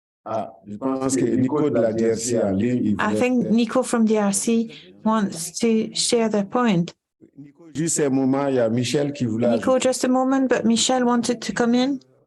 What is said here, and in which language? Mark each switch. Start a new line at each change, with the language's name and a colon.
French: Ah, je pense que Nico de la DRC en ligne.
English: I think Nico from DRC wants to share their point.
French: Juste un moment, il y a Michel qui voulait.
English: Nico, just a moment, but Michel wanted to come in.